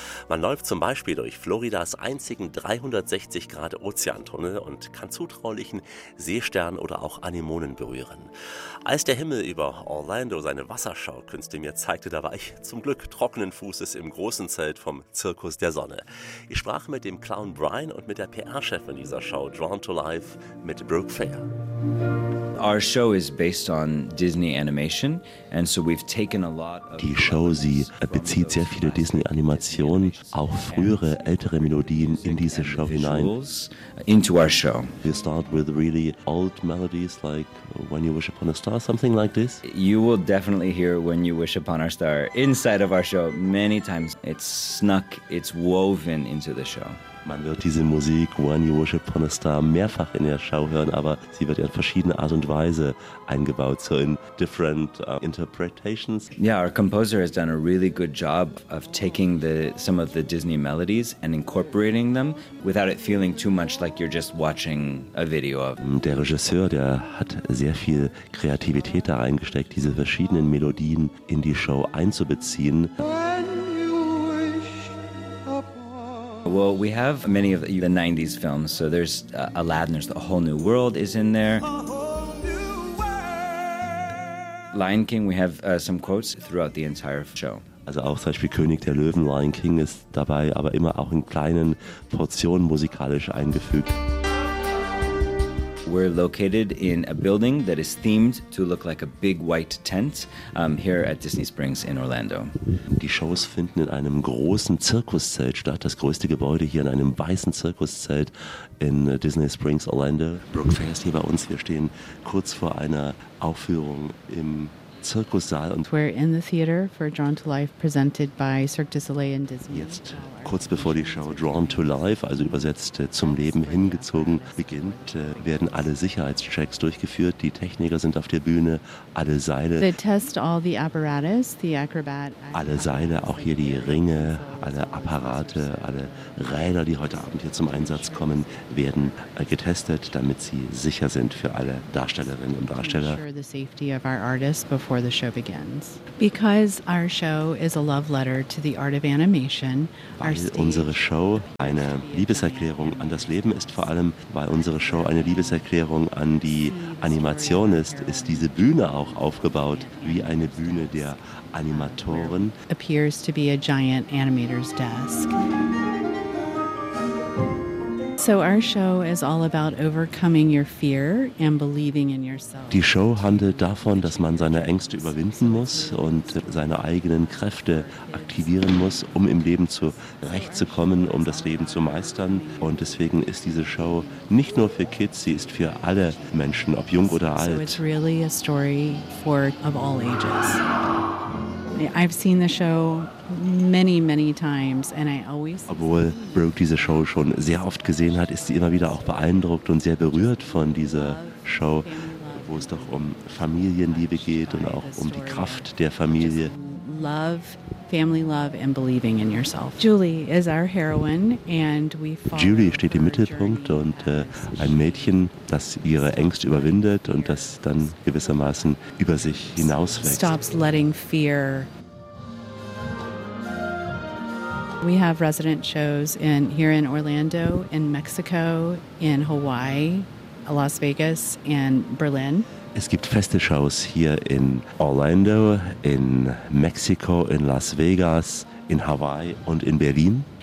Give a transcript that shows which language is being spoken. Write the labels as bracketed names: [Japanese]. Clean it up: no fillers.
[German] Man läuft zum Beispiel durch Floridas einzigen 360-Grad-Ozeantunnel und kann zutraulichen Seestern oder auch Anemonen berühren. Als der Himmel über Orlando seine Wasserschaukünste mir zeigte, da war ich zum Glück trockenen Fußes im großen Zelt vom Zirkus der Sonne. Ich sprach mit dem Clown Brian und mit der PR-Chefin dieser Show Drawn to Life, mit Brooke Fair. [English] Our show is based on Disney animation, and so we've taken a lot of. [German] Die Show, sie bezieht sehr viele Disney-Animationen, auch frühere, ältere Melodien in diese Show hinein. [English] Into our show. We start with really old melodies like When You Wish Upon a Star, something like this. You will definitely hear When You Wish Upon a Star inside of our show many times. It's snuck, it's woven into the show. [German] Man wird diese Musik, When You Wish Upon a Star, mehrfach in der Show hören, aber sie wird in verschiedene Art und Weise eingebaut, so in different interpretations. [English] Yeah, our composer has done a really good job of taking some of the Disney melodies and incorporating them without it feeling too much like you're just watching a video of. [German] Der Regisseur, der hat sehr viel Kreativität da reingesteckt, diese verschiedenen Melodien in die Show einzubeziehen. [English] Well, we have many of the 90s films, so there's Aladdin, there's A Whole New World is in there. Lion King, we have some quotes throughout the entire show. [German] Also auch zum Beispiel König der Löwen, Lion King ist dabei, aber immer auch in kleinen Portionen musikalisch eingefügt. [English] We're located in a building that is themed to look like a big white tent here at Disney Springs in Orlando. [German] Die Shows finden in einem großen Zirkuszelt statt, das größte Gebäude hier in einem weißen Zirkuszelt in Disney Springs, Orlando. Brooke Fair ist hier bei uns. Wir stehen kurz vor einer Aufführung im Zirkussaal. Und [English] we're in the theater for Drawn to Life, presented by Cirque du Soleil and Disney. [German] Jetzt, kurz bevor die Show Drawn to Life, also übersetzt zum Leben hingezogen, beginnt, werden alle Sicherheitschecks durchgeführt. Die Techniker sind auf der Bühne, alle Seile. [English] They test all the apparatus, the acrobat. [German] Alle Seile, auch hier die Ringe, alle Apparate, alle Räder, die heute Abend hier zum Einsatz kommen, werden getestet, damit sie sicher sind für alle Darstellerinnen und Darsteller. [English] Ensure the safety of our artists before before the show begins. Because our show is a love letter to the art of animation. [German] Weil unsere Show eine Liebeserklärung an das Leben ist, vor allem weil unsere Show eine Liebeserklärung an die Animation ist, ist diese Bühne auch aufgebaut wie eine Bühne der Animatoren. [English] Appears to be a giant animator's desk. So our show is all about overcoming your fear and believing in yourself. [German] Die Show handelt davon, dass man seine Ängste überwinden muss und seine eigenen Kräfte aktivieren muss, um im Leben zurechtzukommen, um das Leben zu meistern. Und deswegen ist diese Show nicht nur für Kids, sie ist für alle Menschen, ob jung oder alt. [English] So it's really a story for of all ages. I've seen the show many, many times, and I always. [German] Obwohl Brooke diese Show schon sehr oft gesehen hat, ist sie immer wieder auch beeindruckt und sehr berührt von dieser Show, wo es doch um Familienliebe geht und auch um die Kraft der Familie. [English] Love, family love and believing in yourself. Julie is our heroine and we follow. [German] Julie steht im Mittelpunkt und ein Mädchen, das ihre Ängste überwindet und das dann gewissermaßen über sich hinauswächst. [English] Stops letting fear. We have resident shows in here in Orlando, in Mexico, in Hawaii, Las Vegas and Berlin. [German] Es gibt feste Shows hier in Orlando, in Mexiko, in Las Vegas, in Hawaii und in Berlin.